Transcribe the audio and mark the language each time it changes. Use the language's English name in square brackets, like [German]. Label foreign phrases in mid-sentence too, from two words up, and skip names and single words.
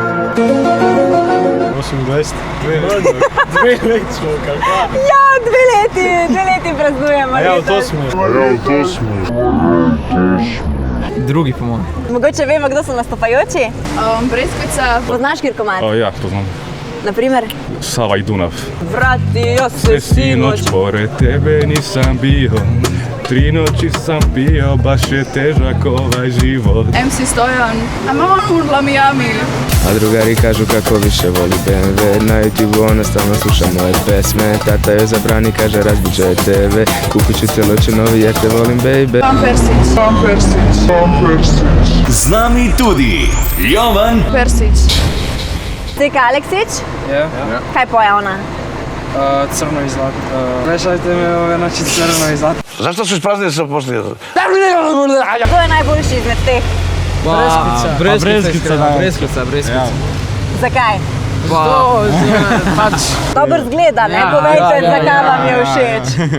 [Slovenian] 28. 2 let smo, kakva. Ja, 2 leti praznujemo. Ja, to smo. Drugi po mojem. Mogoče vemo, kdo so nastopajoči? Breskvica. Poznaš Kirkomar? Ja, poznam. Naprimer? Sava i Dunav. [Serbian] Vratio se sinoć. Pored tebe nisam bio. 3 noći sam pio, baš je težak ovaj život. MC Stojan. A mama urla Miami. A drugari kažu kako više voli BMW. Na YouTube ona stalno sluša moje pesme. Tata joj zabrani, kaže razbit će TV. Kupit ću celoće novi, ja te volim baby. [Slovenian] Persić. Z nami tudi Jovan Persić. Ceka Aleksić? Ja. Kaj poje ona? Crno i zlato. [Serbian] Vešajte me ove noći crno i zlato. Zašto su ispraznili se poslije? [Slovenian] Kdo je najboljši izmed teh? Breskvica. Zakaj? Pač. Dobro zgleda, ne? Povejte, zakaj vam je všeč.